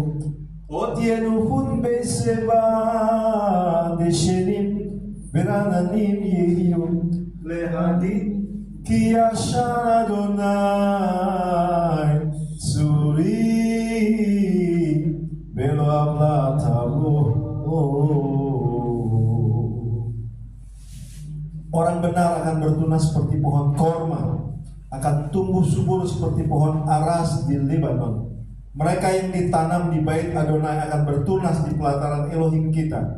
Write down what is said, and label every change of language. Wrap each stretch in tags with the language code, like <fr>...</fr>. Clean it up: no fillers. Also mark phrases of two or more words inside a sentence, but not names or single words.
<he>עוד ינוחון בשיבה, דשנים ורעננים יהיו, להגיד כי ישר אדוני צורי, ולא עוולה תבוא.</he> <id>Orang benar akan bertunas seperti pohon korma, akan tumbuh subur seperti pohon aras di Lebanon. Mereka yang ditanam di bait Adonai akan bertunas di pelataran Elohim kita.</id>